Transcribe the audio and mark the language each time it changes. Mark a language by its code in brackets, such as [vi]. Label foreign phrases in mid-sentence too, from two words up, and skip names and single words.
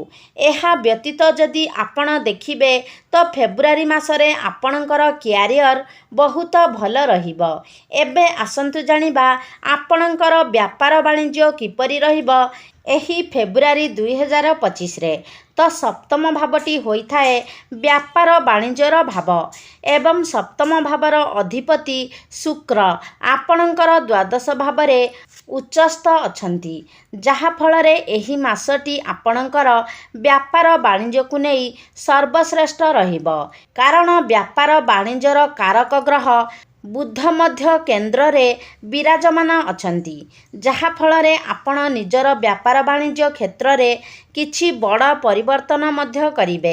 [or] ଏହା ବ୍ୟତୀତ ଯଦି ଆପଣ ଦେଖିବେ ତ ଫେବ୍ରୁଆରୀ ମାସରେ ଆପଣଙ୍କର କ୍ୟାରିଅର ବହୁତ ଭଲ ରହିବ। ଏବେ ଆସନ୍ତୁ ଜାଣିବା ଆପଣଙ୍କର ବ୍ୟାପାର ବାଣିଜ୍ୟ କିପରି ରହିବ ଏହି ଫେବ୍ରୁଆରୀ 2025 ରେ। ତ ସପ୍ତମ ଭାବଟି ହୋଇଥାଏ ବ୍ୟାପାର ବାଣିଜ୍ୟର ଭାବ ଏବଂ ସପ୍ତମ ଭାବର ଅଧିପତି ଶୁକ୍ର ଆପଣଙ୍କର ଦ୍ୱାଦଶ ଭାବରେ ଉଚ୍ଚସ୍ଥ ଅଛନ୍ତି ଯାହା ଫଳରେ ଏହି ମାସଟି ଆପଣଙ୍କର ବ୍ୟାପାର ବାଣିଜ୍ୟ କୁ ନହିଁ ସର୍ବଶ୍ରେଷ୍ଠ ରହିବ। କାରଣ ବ୍ୟାପାର ବାଣିଜ୍ୟର କାରକ ଗ୍ରହ ବୁଧ ମଧ୍ୟ କେନ୍ଦ୍ର ରେ ବିରାଜମାନ ଅଛନ୍ତି ଯାହା ଫଳରେ ଆପଣ ନିଜର ବ୍ୟାପାର ବାଣିଜ୍ୟ କ୍ଷେତ୍ର ରେ କିଛି ବଡ଼ ପରିବର୍ତ୍ତନ ମଧ୍ୟ କରିବେ।